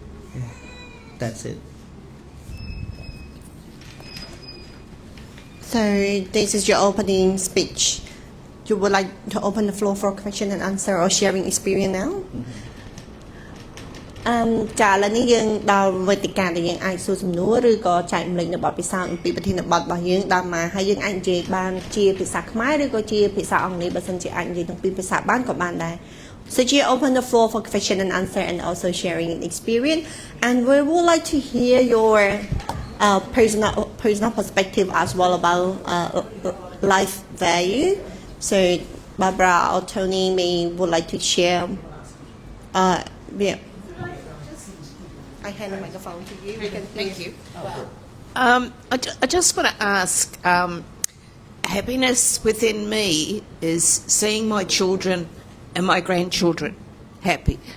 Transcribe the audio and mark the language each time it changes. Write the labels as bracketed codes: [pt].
[en] Okay. That's it. So this is your opening speech. You would like to open the floor for question and answer or sharing experience now? [km] ចាឥឡូវនេះយើងដល់វេទិកាដែលយើងអាចសួរសំណួរឬក៏ចែកម្លែកនៅបទពិសោធន៍អំពីប្រធានបទរបស់យើងដល់មកហើយយើងអាចនិយាយបានជាភាសាខ្មែរឬក៏ជាភាសាអង់គ្លេសបើសិនជាអាចនិយាយទាំងពីរភាសាបានក៏បានដែរ [en] So you open the floor for question and answer and also sharing experience and we would like to hear your personal perspective as well about life value. So Barbara or Tony would like to share yeah. I hand the microphone to you. Thank you. I just want to ask, happiness within me is seeing my children and my grandchildren happy.